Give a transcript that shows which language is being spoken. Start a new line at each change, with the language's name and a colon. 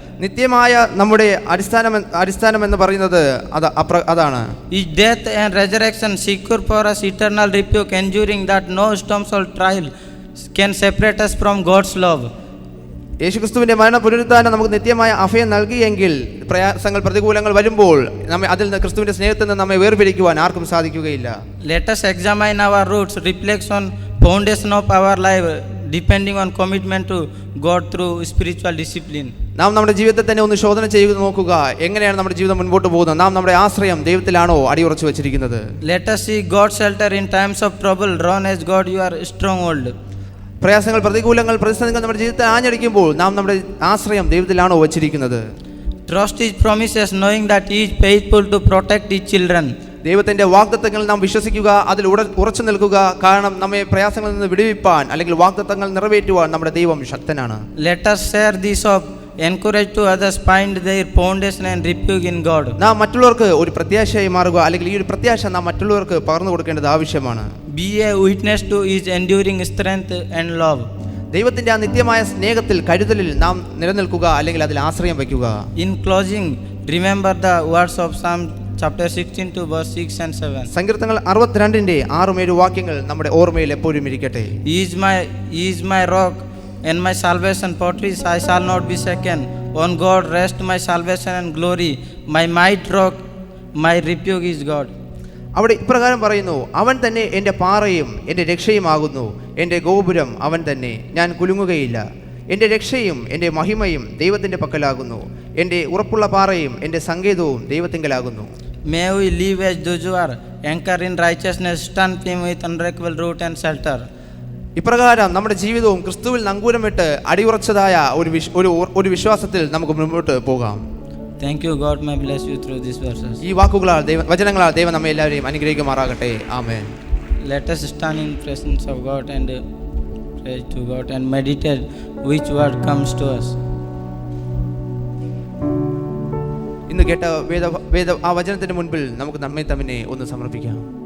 Malayalam: നിത്യമായ നമ്മുടെ അടിസ്ഥാനം എന്ന് പറയുന്നത് അതാണ്.
English: His death and resurrection secure for us eternal refuge, ensuring that no storms or trial can separate us from God's love.
Malayalam: യേശുക്രിസ്തുവിന്റെ മരണ പുനരുത്ഥാനം നമുക്ക് നിത്യമായ അഭയം നൽകിയെങ്കിൽ പ്രയാസങ്ങൾ, പ്രതികൂലങ്ങൾ വരുമ്പോൾ അതിൽ നിന്ന് ക്രിസ്തുവിന്റെ സ്നേഹത്തിൽ നിന്ന് നമ്മെ വേർപിരിക്കുവാൻ ആർക്കും സാധിക്കുകയില്ല.
English: Let us examine our roots, reflect on foundation of our life, depending on commitment to God through spiritual discipline.
Malayalam: നാം നമ്മുടെ ജീവിതത്തെ തന്നെ ഒന്ന് ശോധന ചെയ്ത് നോക്കുക. എങ്ങനെയാണ് നമ്മുടെ ജീവിതം മുൻപോട്ട് പോകുന്നത്? നാം നമ്മുടെ ആശ്രയം ദൈവത്തിലാണോ അടിയുറച്ചു വെച്ചിരിക്കുന്നത്?
English: Let us seek God's shelter in times of trouble. Run as God your stronghold.
Malayalam: പ്രയാസങ്ങൾ, പ്രതികൂലങ്ങൾ, പ്രതിസന്ധികൾ നമ്മുടെ ജീവിതത്തിൽ ആഞ്ഞടിക്കുമ്പോൾ നാം നമ്മുടെ ആശ്രയം ദൈവത്തിലാണോ വച്ചിരിക്കുന്നത്?
English: Trust His promises, knowing that He is faithful to protect His children.
Malayalam: ദൈവത്തിന്റെ വാഗ്ദത്തങ്ങൾ നാം വിശ്വസിക്കുക, അതിൽ ഉറച്ചു നിൽക്കുക. കാരണം നമ്മെ പ്രയാസങ്ങളിൽ നിന്ന് വിടുവിപ്പാൻ അല്ലെങ്കിൽ വാഗ്ദത്തങ്ങൾ നിറവേറ്റുവാൻ നമ്മുടെ ദൈവം ശക്തനാണ്.
English: Let us share this hope, encourage to others find their foundation and refuge in God.
Malayalam: നാം മറ്റുള്ളവർക്ക് ഒരു പ്രത്യാശയായി മാറുക, അല്ലെങ്കിൽ ഈ ഒരു പ്രത്യാശ നാം മറ്റുള്ളവർക്ക് പകർന്നു കൊടുക്കേണ്ടത് ആവശ്യമാണ്.
English: Be a witness to His enduring strength and love.
Malayalam: ദൈവത്തിന്റെ ആ നിത്യമായ സ്നേഹത്തിൽ, കരുതലിൽ നാം നിലനിൽക്കുക, അല്ലെങ്കിൽ അതിൽ ആശ്രയം വയ്ക്കുക.
English: In closing, remember the words of Psalm chapter 16 to verse 6 and 7.
Malayalam: സങ്കീർത്തനങ്ങൾ 62-ന്റെ 6-7 വാക്യങ്ങൾ നമ്മുടെ ഓർമ്മയിൽ എപ്പോഴും ഇരിക്കട്ടെ.
English: He is my rock and my salvation, fortress I shall not be shaken. On God rest my salvation and glory, my might rock, my refuge is God.
Malayalam: അവിടെ ഇപ്രകാരം പറയുന്നു, അവൻ തന്നെ എൻ്റെ പാറയും എൻ്റെ രക്ഷയുമാകുന്നു, എൻ്റെ ഗോപുരം അവൻ തന്നെ, ഞാൻ കുലുങ്ങുകയില്ല. എൻ്റെ രക്ഷയും എൻ്റെ മഹിമയും ദൈവത്തിൻ്റെ പക്കലാകുന്നു, എൻ്റെ ഉറപ്പുള്ള പാറയും എൻ്റെ സങ്കേതവും ദൈവത്തിങ്കലാകുന്നു.
English: May we live as those who are anchored in righteousness, stand firm with unbreakable root and shelter.
Malayalam: ഇപ്രകാരം നമ്മുടെ ജീവിതവും ക്രിസ്തുവിൽ നങ്കൂരമിട്ട് അടിയുറച്ചതായ ഒരു വിശ്വാസത്തിൽ നമുക്ക് മുന്നോട്ട് പോകാം.
English: Thank you. God may bless you through these verses.
Malayalam: ഈ വാക്കുകളാൽ വചനങ്ങളാൽ ദൈവം നമ്മെ എല്ലാവരെയും അനുഗ്രഹിക്കുമാറാകട്ടെ. ആമേൻ.
English: Let us stand in presence of God and pray to God and meditate which word comes to us.
Malayalam: ഇന്ന് കേട്ട വേദ ആ വചനത്തിന് മുൻപിൽ നമുക്ക് നമ്മെ തന്നെ ഒന്ന് സമർപ്പിക്കാം.